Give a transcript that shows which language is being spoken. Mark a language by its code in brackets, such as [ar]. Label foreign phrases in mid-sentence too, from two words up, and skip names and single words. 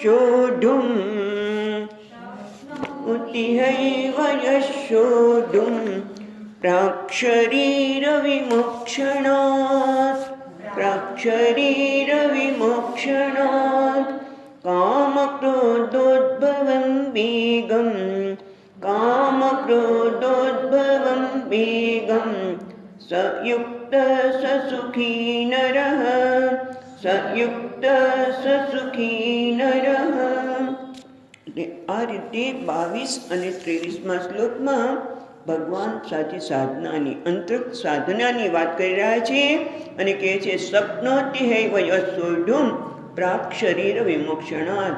[sa] सोढुं प्राक्शरीरविमोक्षणात् कामक्रोधोद्भवं वेगं स युक्तः स सुखी नरः [gu] आ રીતે 22 અને 23મા શ્લોકમાં ભગવાન સાચી સાધનાની અંતરક સાધનાની વાત કરી રહ્યા છે અને કહે છે [sa] સપ્નોતિ હૈવ યસોઢું પ્રાક શરીર વિમોક્ષણાत्।